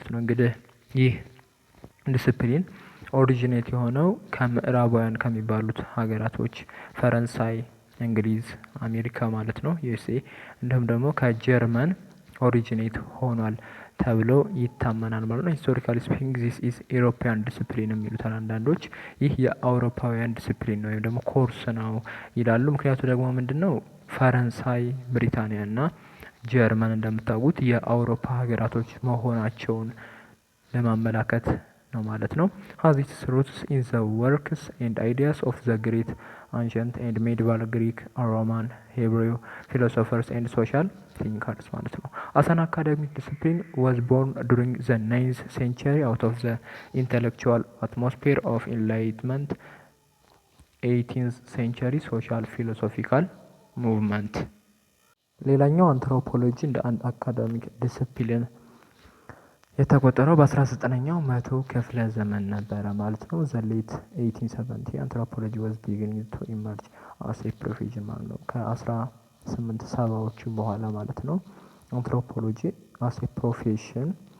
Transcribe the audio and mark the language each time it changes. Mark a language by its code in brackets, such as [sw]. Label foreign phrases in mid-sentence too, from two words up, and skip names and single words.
[am] ነው። እንግዲህ ይህ ዲስፕሊን ኦሪጂኔት የሆነው ከምዕራባውያን ከሚባሉት ሀገራቶች ፈረንሳይ፣ እንግሊዝ፣ አሜሪካ ማለት ነው ዩኤስኤ፣ እንዲሁም ደግሞ ከጀርመን ኦሪጂኔት ሆኗል ተብሎ ይታመናል ማለት ነው። [en] Historically speaking this is European discipline [am] የሚሉታል አንዳንዶች። ይህ የአውሮፓውያን ዲስፕሊን ነው ወይም ደግሞ ኮርስ ነው ይላሉ። ምክንያቱ ደግሞ ምንድን ነው? ፈረንሳይ፣ ብሪታንያ እና ጀርመን እንደምታውቁት የአውሮፓ ሀገራቶች መሆናቸውን ለማመላከት ነው ማለት ነው። [en] has its roots in the works and ideas of the great ancient and medieval Greek, Roman, Hebrew philosophers and social thinkers ማለት ነው። as an academic discipline was born during the 9th century out of the intellectual atmosphere of enlightenment 18th century social philosophical movement። [am] ሌላኛው አንትሮፖሎጂ እንደ አንድ አካዳሚክ ዲስፕሊን የተቆጠረው በ19ኛው መቶ ክፍለ ዘመን ነበረ ማለት ነው። [en] The late 1870 anthropology was beginning to emerge as a profession [am] ማለት ነው። ከ1870ዎቹ በኋላ ማለት ነው አንትሮፖሎጂ [en] as a profession